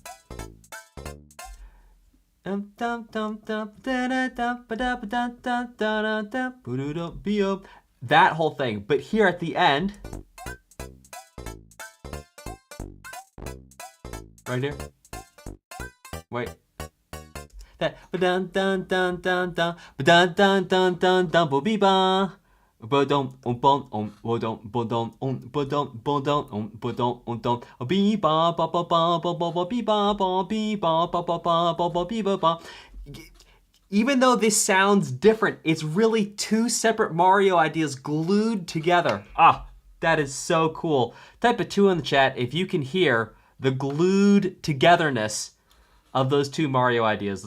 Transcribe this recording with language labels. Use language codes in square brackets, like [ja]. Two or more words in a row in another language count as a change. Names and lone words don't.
[en] That whole thing, but here at the end, right here. Wait. That dun dun dun dun dun dun dun dun dun dun bo be ba. Ba-dum bon ba-dum ba-dum ba-dum ba-dum ba-dum dum be ba ba ba ba ba ba ba be ba ba be ba ba ba ba ba ba be ba ba. Even though this sounds different, it's really two separate Mario ideas glued together. Ah, that is so cool. Type a 2 in the chat if you can hear the glued togetherness of those two Mario ideas.